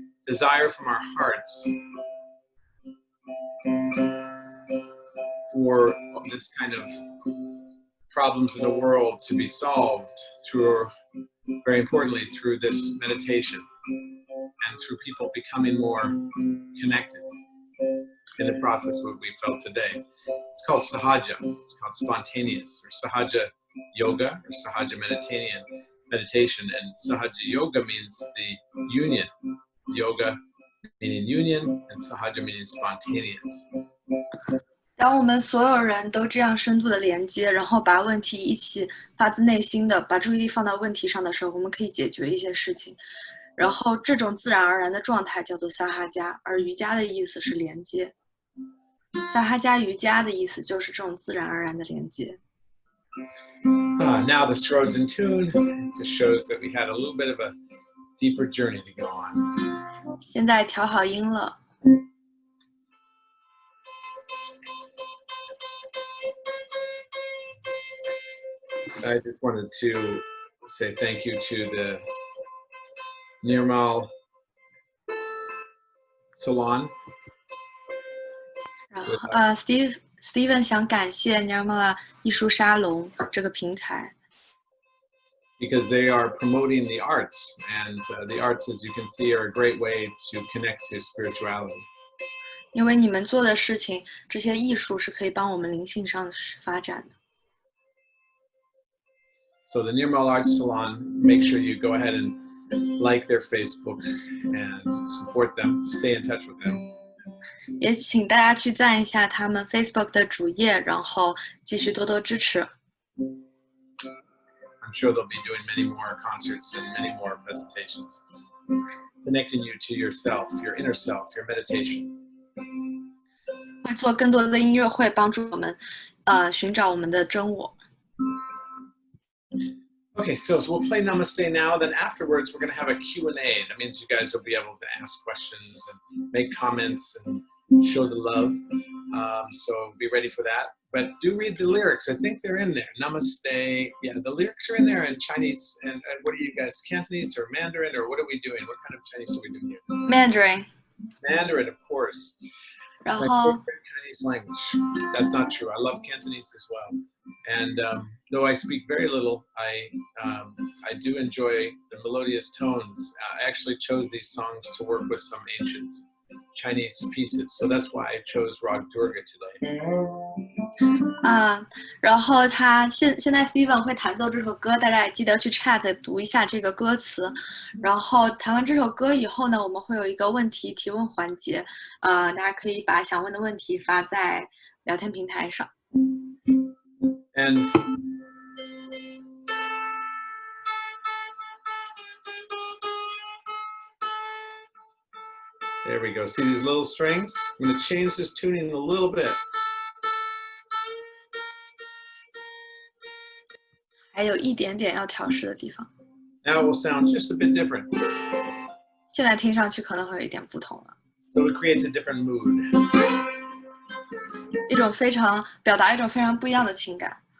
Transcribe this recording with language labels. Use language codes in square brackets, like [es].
[en] desire from our hearts for this kind of problems in the world to be solved through, very importantly, through this meditation and through people becoming more connected in the process what we felt today. It's called sahaja. It's called spontaneous, or sahaja yoga, or sahaja meditation. And sahaja yoga means the union. Yoga meaning union, and sahaja meaning spontaneous. [zh] 当我们所有人都这样深度的连接，然后把问题一起发自内心的把注意力放到问题上的时候，我们可以解决一些事情。然后这种自然而然的状态叫做萨哈加，而瑜伽的意思是连接。萨哈加瑜伽的意思就是这种自然而然的连接。 [en] Now the Sarod's in tune. It just shows that we had a little bit of a deeper journey to go on. [zh] 现在调好音了。 [en] I just wanted to say thank you to the Nirmala Salon. [zh] 然后Steven 想感谢 Nirmala 艺术沙龙这个平台。 [en] Because they are promoting the arts, and the arts, as you can see, are a great way to connect to spirituality. [zh] 因为你们做的事情，这些艺术是可以帮我们灵性上发展的。 [en] So the Nirmala Arts Salon, make sure you go ahead and like their Facebook and support them, stay in touch with them. [zh] 也请大家去赞一下他们 Facebook 的主页，然后继续多多支持。 [en] I'm sure they'll be doing many more concerts and many more presentations, connecting you to yourself, your inner self, your meditation. [zh] 会做更多的音乐会，帮助我们寻找我们的真我。 [en] Okay, so we'll play Namaste now. Then afterwards, we're going to have a Q&A. That means you guys will be able to ask questions and make comments and show the love. So be ready for that. But do read the lyrics. I think they're in there. Namaste. Yeah, the lyrics are in there in Chinese. And what are you guys, Cantonese or Mandarin? Or what are we doing? What kind of Chinese are we doing here? Mandarin. Mandarin, of course. [zh] 然 [en] My [zh] 后 [en] favorite Chinese language. That's not true. I love Cantonese as well. And though I speak very little, I do enjoy the melodious tones. I actually chose these songs to work with some ancient Chinese pieces. So that's why I chose Rag Durga today. [zh] 然后他现在 Steven 会弹奏这首歌，大家也记得去 chat 读一下这个歌词。然后弹完这首歌以后呢，我们会有一个问题提问环节，大家可以把想问的问题发在聊天平台上。 [en] And there we go. See these little strings? I'm going to change this tuning a little bit. [zh] 还有一点点要调试的地方。 [en] Now it will sound just a bit different. [zh] 现在听上去可能会有一点不同了， [en] So it creates a different mood. [zh] 表达一种非常不一样的情感。